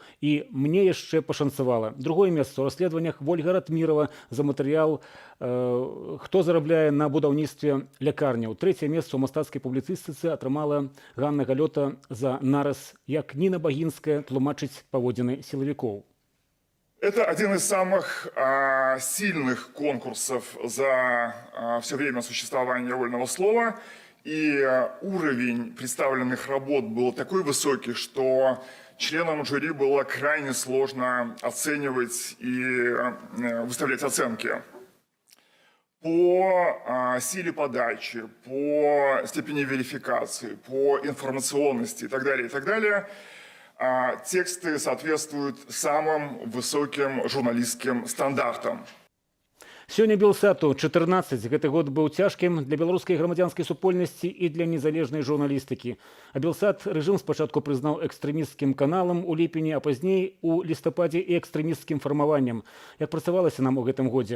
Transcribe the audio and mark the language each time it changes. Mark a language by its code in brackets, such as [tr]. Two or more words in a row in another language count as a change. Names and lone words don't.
[be] І мне яшчэ пашанцавала. Другое месца ў расследаваннях Вольга Ратмірова за матэрыял «Хто зарабляе на будаўніцтве лякарняў». Трэцяе месца ў мастацкай публіцыстыцы атрымала Ганна Галёта за нараз «Як Ніна Багінская тлумачыць паводзіны сілавікоў». [ru] Это один из самых сильных конкурсов за все время существования «Вольного слова». И уровень представленных работ был такой высокий, что членам жюри было крайне сложно оценивать и выставлять оценки. По силе подачи, по степени верификации, по информационности и так далее, тексты соответствуют самым высоким журналистским стандартам. [be] Сёння Белсату 14. Гэты год быў цяжкім для беларускай грамадзянскай супольнасці і для незалежнай журналістыкі. А Белсат рэжым спачатку прызнаў экстрэмісцкім каналам у ліпені, а пазней у лістападзе і экстрэмісцкім фармаваннем. Як працавалася нам у гэтым годзе?